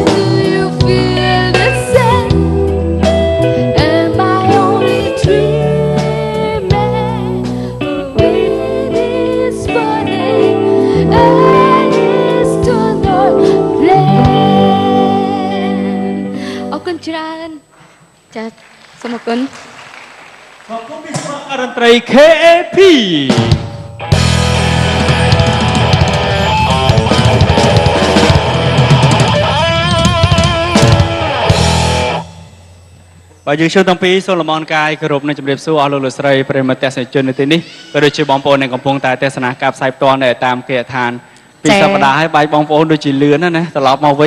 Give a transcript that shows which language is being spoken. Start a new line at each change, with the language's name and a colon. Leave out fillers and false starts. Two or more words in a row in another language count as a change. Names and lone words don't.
English: Do you feel the same? Am I only dreaming? Or it is burning and it's gonna flame.
Khmer: អរគុណច្រើនចាសូមអរគុណ
Thai: ขอบคุณพี่สมัครดนตรี
Khmer: KAP បាទយើងចូលតាំងពីសូឡូមនកាយគោរពនិងជម្រាបសួរអស់លោកលោកស្រីប្រិយមិត្តទស្សនិកជននៅទីនេះក៏ដូចជាបងប្អូនដែលកំពុងតែទស្សនាការផ្សាយផ្ទាល់នៅតាមគេហដ្ឋានពីសប្តាហ៍ហើយបាយបងប្អូនដូចជាលឿនណាត្រឡប់មកវិញ